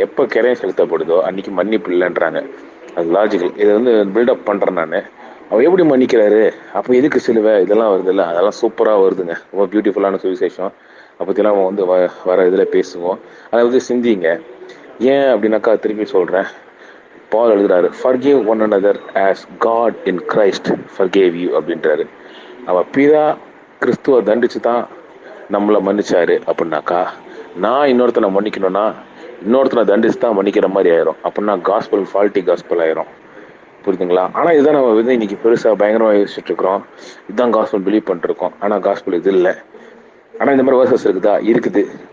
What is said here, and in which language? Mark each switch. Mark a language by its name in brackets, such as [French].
[Tamil] எப்போ கிரையம் செலுத்தப்படுதோ அன்றைக்கி மன்னிப்பு இல்லைன்றாங்க. அது லாஜிக்கல். இதை வந்து பில்டப் பண்ணுறேன் நான். அவர் எப்படி மன்னிக்கிறாரு? அப்போ எதுக்கு சிலுவை? இதெல்லாம் வருது இல்லை, அதெல்லாம் சூப்பராக வருதுங்க. ரொம்ப பியூட்டிஃபுல்லான சுவிசேஷம். அதை பற்றிலாம் நம்ம வந்து வர இதில் பேசுவோம். அதை வந்து சிந்திங்க. ஏன் அப்படின்னாக்கா திருப்பி சொல்கிறேன். பால் எழுதுறாரு, [English] forgive one another as God in Christ forgave you [Tamil] அப்படின்றாரு. அவன் பிதா கிறிஸ்துவ தண்டிச்சு தான் நம்மளை மன்னிச்சாரு அப்படின்னாக்கா, நான் இன்னொருத்தனை மன்னிக்கணும்னா இன்னொருத்தனை தண்டிச்சு தான் மன்னிக்கிற மாதிரி ஆயிரும். அப்படின்னா காஸ்பல் ஃபால்ட்டி காஸ்பல் ஆயிரும். புரியுதுங்களா? ஆனால் இதுதான் நம்ம வந்து இன்னைக்கு பெருசாக பயங்கரமாக யோசிச்சுட்டு இருக்கிறோம். இதுதான் காஸ்பல் பிலீவ் பண்ணிருக்கோம். ஆனால் காஸ்பல் இது இல்லை. ஆனால் இந்த மாதிரி வேர்சஸ் இருக்குதா? இருக்குது.